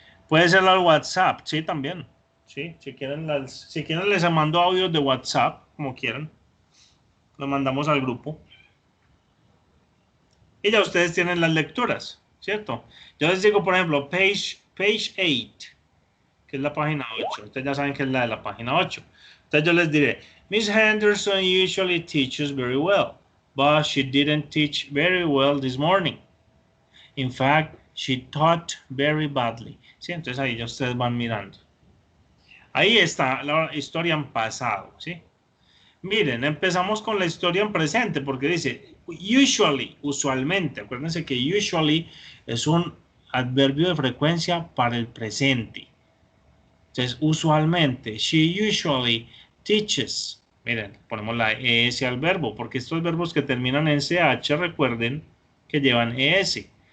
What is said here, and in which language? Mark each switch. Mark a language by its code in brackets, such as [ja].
[es] Puede ser al WhatsApp, sí, también. Sí, si quieren les mando audios de WhatsApp, como quieran. Lo mandamos al grupo. Y ya ustedes tienen las lecturas, ¿cierto? Yo les digo, por ejemplo, [en] page 8, [es] que es la página 8. Ustedes ya saben que es la de la página 8. [en] Entonces yo les diré, Miss Henderson usually teaches very well, but she didn't teach very well this morning. In fact, she taught very badly. [es] ¿Sí? Entonces ahí ya ustedes van mirando. Ahí está la historia en pasado, ¿sí? Miren, empezamos con la historia en presente, porque dice, usualmente. Acuérdense que usually es un adverbio de frecuencia para el presente. Entonces, usualmente, [en] she usually teaches. [es] Miren, ponemos la ES al verbo, porque estos verbos que terminan en CH, recuerden que llevan ES.